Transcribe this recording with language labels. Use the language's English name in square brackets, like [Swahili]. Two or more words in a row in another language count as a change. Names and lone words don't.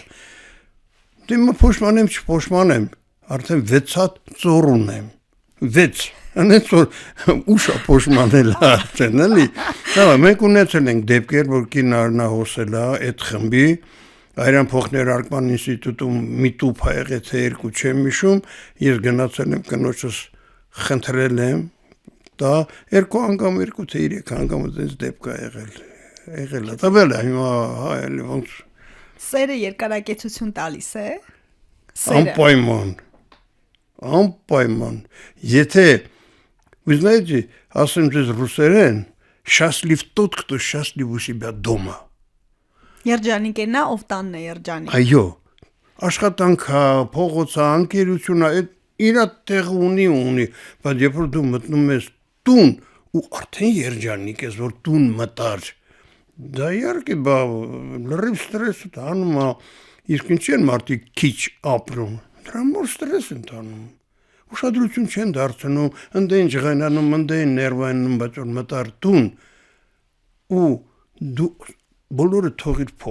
[Armenian] Դե փոշմանեմ, չփոշմանեմ, արդեն 6 հատ ծոր ունեմ։ 6 Անենց որ ուշա փոշմանել արդեն, էլի։ Դա մենք ունեցել ենք դեպքեր, որ կին արնահոսել է այդ խմբի Արյան փոխներարկման ինստիտուտում մի տուփ ա եղել, թե երկու չեմ հիշում, ես գնացել եմ կնոջս խնդրել եմ, դա երկու անգամ, երկու թե 3 անգամ այդպես դեպք ա եղել է, տվել է հիմա հա էլի ոնց Սերը երկարակեցություն տալիս է։ Անպայման, եթե [Russian] вы знаете, [Armenian] ասեմ ձեզ ռուսերեն, [Russian] счастлив тот, кто счастлив у себя дома։ [Armenian] Երջանիկ է նա, ով տանն է երջանիկ։ Այո, աշխատանքը, փողոցը, անկերությունը, այդ իր տեղ ունի, բայց երբ որ դու մտնում ես տուն ու արդեն երջանիկ ես, որ տուն մտար, դա իհարկե լրիվ ստրեսը տանում է, իսկ ինչի են մարդիկ քիչ ապրում, դրա մոր ստրես են տանում, ուշադրություն չեն դարձնում, ընդեն ջղայնանում, ընդեն ներվայնում, բայց որ մտար տուն ու դու բոլորը թողիր